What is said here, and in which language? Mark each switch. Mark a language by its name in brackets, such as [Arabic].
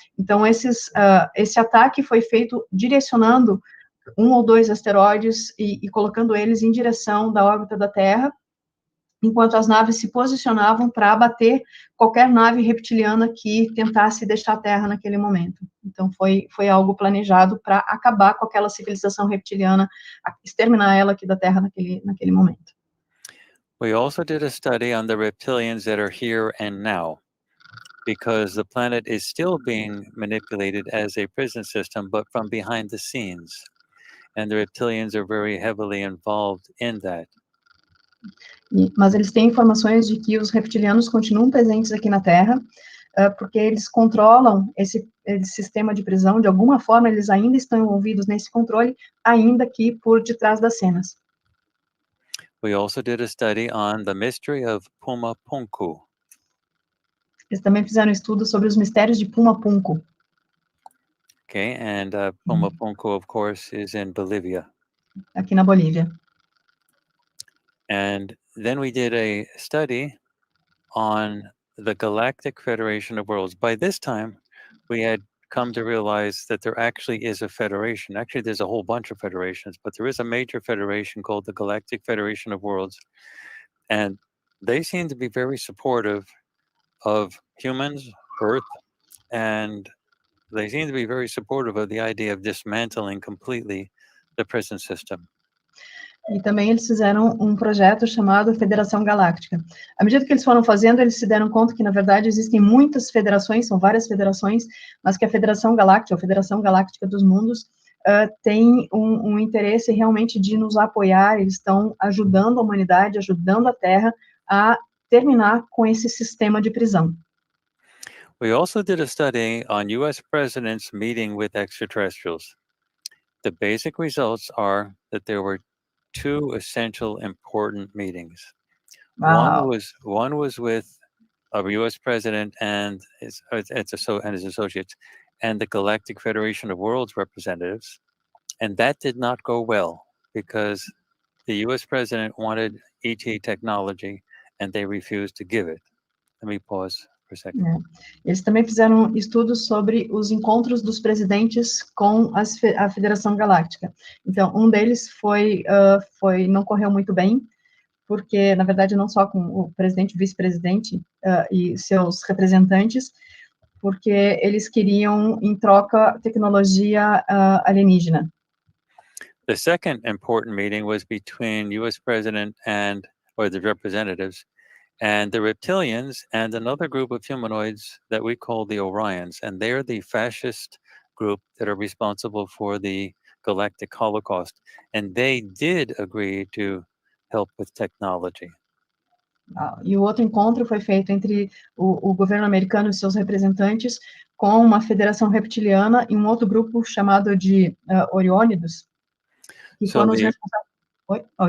[Portuguese] Então, esse ataque foi feito direcionando um ou dois asteroides e colocando eles em direção da órbita da Terra, enquanto as naves se posicionavam para abater qualquer nave reptiliana que tentasse deixar a Terra naquele momento. Então, foi algo planejado para acabar com aquela civilização reptiliana, exterminar ela aqui da Terra naquele momento. [English] We also did a study on the reptilians that are here and now, because the planet is still being manipulated as a prison system, but from behind the scenes. And the reptilians are very heavily involved in that. [Portuguese] Mas eles têm informações de que os reptilianos continuam presentes aqui na Terra, porque eles controlam esse sistema de prisão, de alguma forma eles ainda estão envolvidos nesse controle, ainda que por detrás das cenas. [English] We also did a study on the mystery of Puma Punku. [Portuguese] Eles também fizeram um estudo sobre os mistérios de Puma Punku. [English] Okay, and Puma Punku, of course, is in Bolivia. [Portuguese] Aqui na Bolívia. [English] And then we did a study on the Galactic Federation of Worlds. By this time, we had come to realize that there actually is a federation. Actually, there's a whole bunch of federations, but there is a major federation called the Galactic Federation of Worlds. And they seem to be very supportive of humans, Earth, and they seem to be very supportive of the idea of dismantling completely the prison system. [Portuguese] E também eles fizeram um projeto chamado Federação Galáctica. À medida que eles foram fazendo, eles se deram conta que, na verdade, existem muitas federações, são várias federações, mas que a Federação Galáctica, a Federação Galáctica dos Mundos, tem um interesse realmente de nos apoiar, eles estão ajudando a humanidade, ajudando a Terra a terminar com esse sistema de prisão. [English] We also did a study on U.S. presidents meeting with extraterrestrials. The basic results are that there were two essential important meetings. Wow. One was with a U.S. president and his associates, and the Galactic Federation of Worlds representatives, and that did not go well because the U.S. president wanted ET technology, and they refused to give it. Let me pause for a second. [Portuguese] Eles também fizeram estudos sobre os encontros dos presidentes com a Federação Galáctica. Então, um deles não correu muito bem, porque, na verdade, não só com o presidente, o vice-presidente e seus representantes, porque eles queriam, em troca, tecnologia alienígena. [English] The second important meeting was between U.S. president or the representatives, and the reptilians and another group of humanoids that we call the Orions, and they're the fascist group that are responsible for the galactic holocaust, and they did agree to help with technology. [Portuguese] E o outro encontro foi feito entre o governo americano e seus representantes com uma federação reptiliana e um outro grupo chamado de Oriônidos, que foram os responsáveis...